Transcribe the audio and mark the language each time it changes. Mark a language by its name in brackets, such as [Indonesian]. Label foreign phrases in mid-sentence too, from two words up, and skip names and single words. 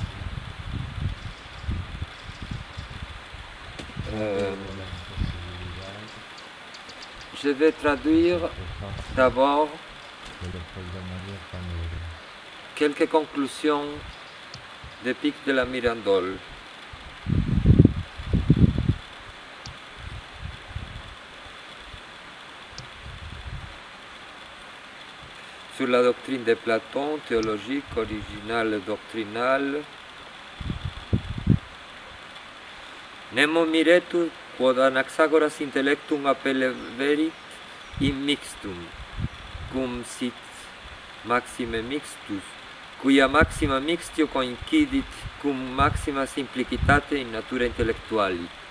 [French] Je vais traduire d'abord quelques conclusions de Pic de la Mirandole. Sur la doctrine de Platon, théologique, originale, doctrinale. [Latin] Nemo miretur quod anaxagoras intellectum appelleverit immixtum, cum sit maxime mixtus, cuia maxima mixtio coincidit cum maxima simplicitate in natura intellectuali.